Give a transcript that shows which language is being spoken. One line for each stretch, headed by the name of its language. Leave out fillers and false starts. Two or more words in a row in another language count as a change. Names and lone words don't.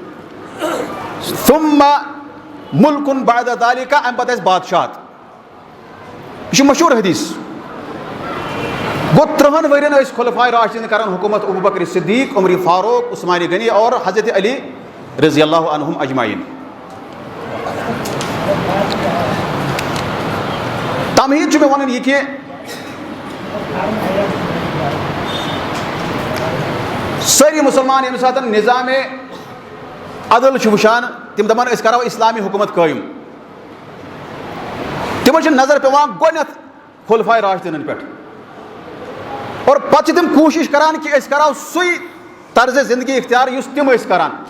Arabic: ثم ملکن بعد ذالک
Kashmiri: امہِ پتہٕ آسہِ بادشاہت یہ چھُ مشہوٗر حدیث گوٚو 30 ؤرین ٲسۍ خُلفاء راشدیٖن کران حکوٗمت ابوٗ بکر صدیق عمر فاروق عثمان غنی اور حضرت علی
Arabic: رضی اللہ عنہم اجمعین
Kashmiri: تمہیٖد چھُ مےٚ وَنُن یہِ کہِ سٲری مُسلمان ییٚمہِ ساتہٕ نظامِ عدل چھِ وٕچھان تِم دپان أسۍ کرو اسلامی حکوٗمت قٲیِم تِمن چھِ نظر پیوان گۄڈنٮ۪تھ خُلفاء راشدیٖنن پٮ۪ٹھ اور پتہٕ چھِ تِم کوٗشش کران کہِ أسۍ کرو سُے طرزِ زندگی اختیار یُس تِم ٲسۍ کران